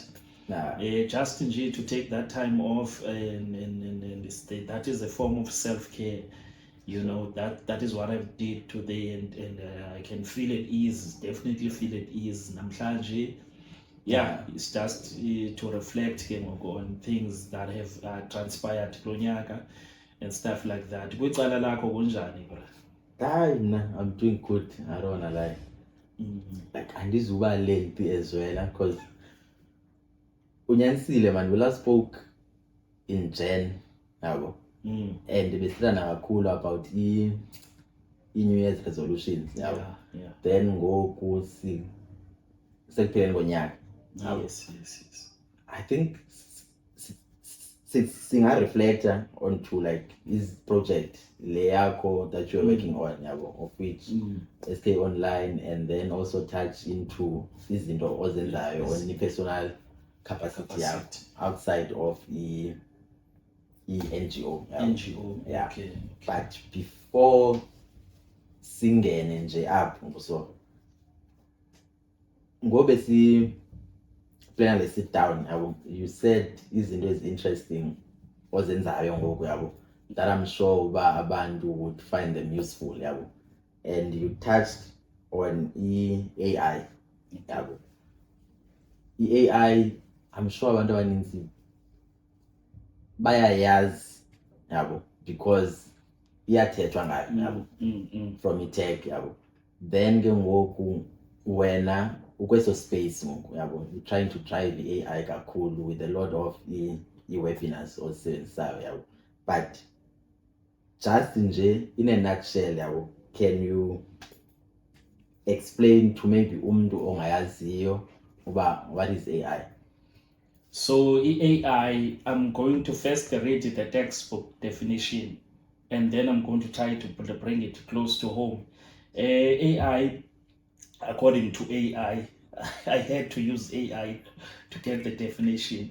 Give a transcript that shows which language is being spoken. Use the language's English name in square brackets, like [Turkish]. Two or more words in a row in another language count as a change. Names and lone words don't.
[English] Just to take that time off, and that is a form of self-care. That is what I did today, and I can feel at ease, definitely feel at ease namhlanje. It's just to reflect on things that have transpired kulonyaka and stuff like that. [Xhosa] Kwicala lakho kunjani, bro? [English] I'm doing good. I don't wanna lie. Like andizuba lengthy as well, because unyanisile man, we last spoke in Jan, [Xhosa] yabo. [English] And besitana kakhulu about the New Year's resolutions. [Xhosa] Then ngoku sekupheleni konyaka. [English] Yes. I think singa-reflecta onto like this project leyakho that you're working on, of which SK Online, and then also touch into [Xhosa] izinto ozenzayo [English] on the personal capacity outside of the NGO. Okay. But before [Xhosa] singene nje apho, [English] so [Xhosa] ngobe si [English] plan, let's sit down. You said izinto is interesting [Xhosa] ozenzayo ngoku, yabo, [English] that I'm sure abantu would find them useful, yabo. And you touched on AI, yabo. AI, I'm sure [Xhosa] abantu abaninzi bayayazi, yabo, because iyathethwa ngayo, yabo, from i-tech, yabo. Then ke ngoku wena ukweso space ngoku, yabo, [English] you're trying to drive the AI kakhulu with a lot of [Xhosa] i-webinars ozisebenzisayo, yabo. [English] But just nje in a nutshell, yabo, can you explain to maybe [Xhosa] umuntu ongayaziyo uba [English] what is AI? So AI, I'm going to first read the textbook definition, and then I'm going to try to bring it close to home. AI, according to AI, I had to use AI to get the definition.